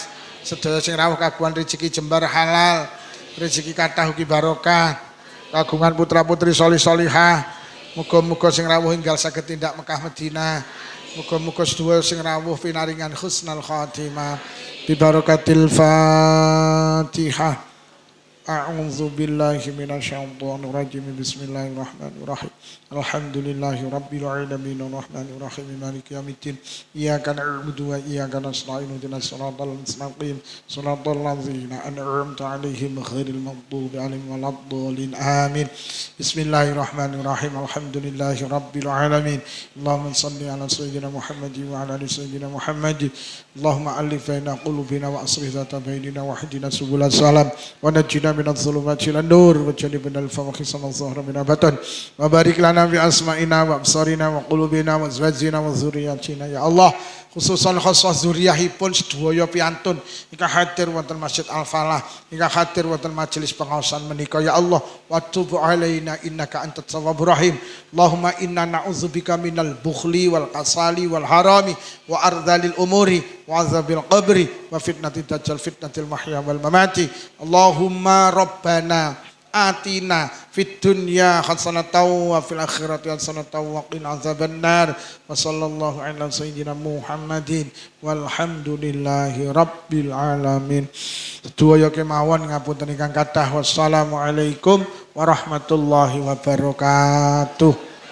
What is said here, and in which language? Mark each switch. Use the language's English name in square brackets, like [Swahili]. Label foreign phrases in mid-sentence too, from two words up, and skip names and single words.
[Javanese] Sedaya sing rawuh kagungan rezeki jembar halal, rezeki kathah ugi barokah. Kagungan putra-putri solih-solihah. Muga-muga sing rawuh enggal saged tindak Mekah Madinah. Muga-muga sedaya sing rawuh pinaringan [Arabic] حسن الخاتمة. ببركة الفاتحة. أعوذ بالله من الشيطان الرجيم. بسم الله الرحمن الرحيم. الحمد لله رب العالمين الرحمن الرحيم مالك يوم الدين. إياك نعبد وإياك نستعين اهدنا الصراط المستقيم. صراط الذين أنعمت عليهم غير المغضوب عليهم ولا الضالين. آمين. بسم الله الرحمن الرحيم. الحمد لله رب العالمين. اللهم صل على سيدنا محمد وعلى آل سيدنا محمد. اللهم ألف بين قلوبنا وأصلح ذات بيننا واهدنا سبل السلام ونجنا من الظلمات إلى النور وجنبنا الفواحش ما ظهر من البطن وبارك لنا في أسماعنا وأبصارنا وقلوبنا وأزواجنا وذرياتنا يا الله خصوصا [Javanese] khusus dzurriyyahipun sedaya piantun ingkang hadir wonten Masjid Al-Falah ingkang hadir wonten majelis pengaosan menika [Arabic] يا الله وتب علينا إنك أنت التواب الرحيم اللهم إنا نعوذ بك من البخل والكسل والهرم وأرذل الأمور وعذاب القبر وفتنة الدجال فتنة المحيا والممات اللهم ربنا آتنا في الدنيا حسنة وفي الآخرة حسنة وقنا عذاب النار وصلى الله على سيدنا محمد والحمد لله رب العالمين. [Javanese] Sedaya kemawon ngapunten ingkang kathah [Arabic] والسلام عليكم ورحمة الله وبركاته.